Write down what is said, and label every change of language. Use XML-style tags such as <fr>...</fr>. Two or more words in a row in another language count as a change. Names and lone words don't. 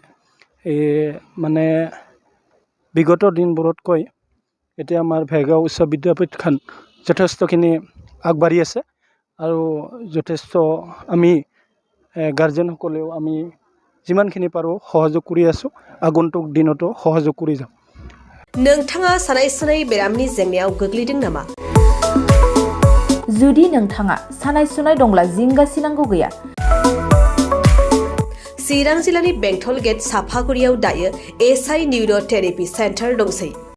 <as>মানে বিগত দিনবোৰতকৈ এতিয়া আমাৰ ভেৰগাঁও উচ্চ বিদ্যাপীঠখন যথেষ্টখিনি আগবাঢ়ি আছে আৰু যথেষ্ট আমি গাৰ্জেনসকলেও আমি যিমানখিনি পাৰোঁ সহযোগ কৰি আছোঁ। আগন্তুক দিনতো সহযোগ কৰি যাম।</as> <brx>नोंथाङा सानाय सुनाय बेरामनि जेंनायाव गोग्लैदों नामा? जुदि नोंथाङा सानाय सुनाय दंब्ला जिंगासिनांगौ गैया। चिरां जिल्लानि बेंटल गेट साफागुरियाव दायो एसआइ निउर' थेरापि सेन्टार दंसै।</brx>